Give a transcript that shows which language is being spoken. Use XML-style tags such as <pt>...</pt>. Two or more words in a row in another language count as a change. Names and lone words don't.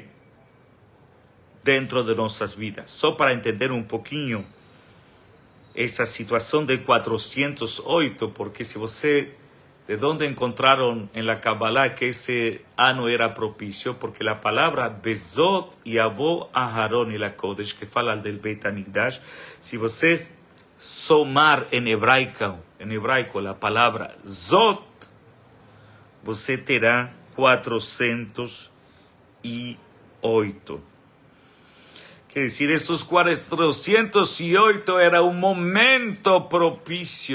<pt>Dentro de nossas vidas. Só para entender um pouquinho essa situação de 408, porque se você, de onde encontraram em la Kabbalah que esse ano era propício, porque a palavra</pt> <he>Bezot Yavo Aharon e la Kodesh,</he> <pt>que fala del Beit HaMikdash, se você somar em hebraico a palavra Zot, você terá 408. Quer dizer, esses 408 era um momento propício.</pt>